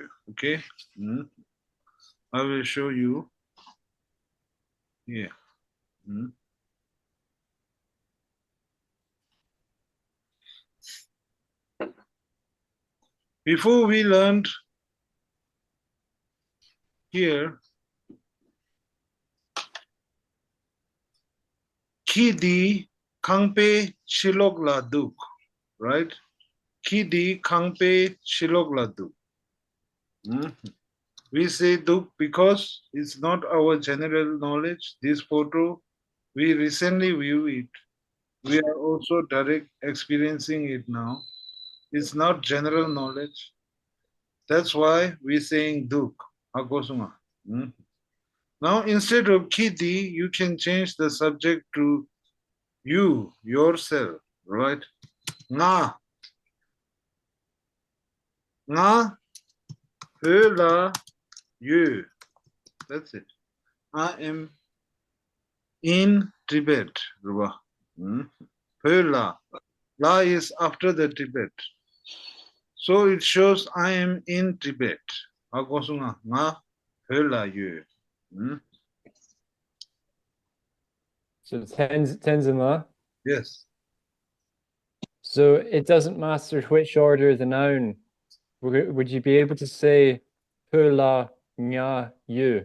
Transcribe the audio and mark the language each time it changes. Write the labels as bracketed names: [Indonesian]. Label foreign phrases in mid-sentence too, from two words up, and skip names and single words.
[English] Okay? I will show you here. Hmm? Before we learned here, [Tibetan] ཁྱི་འདི་ཁང་པའི་ཤར་ལོགས་ལ་འདུག, right? ཁྱི་འདི་ཁང་པའི་ཤར་ལོགས་ལ་འདུག. [English] We say duk because it's not our general knowledge. This photo, we recently view it. We are also direct experiencing it now. It's not general knowledge. That's why we're saying duk. Akosuma. Now, instead of kidi, you can change the subject to you, yourself, right? [Tibetan] Nga. Nga, la, [English] you. That's it. I am in Tibet. La. La is after the Tibet. So it shows I am in Tibet. [Tibetan] Akosuma. Nga, la, [English] you. So Tenzima. Yes. So it doesn't matter which order the noun. Would you be able to say [Tibetan] pula nya [English] you?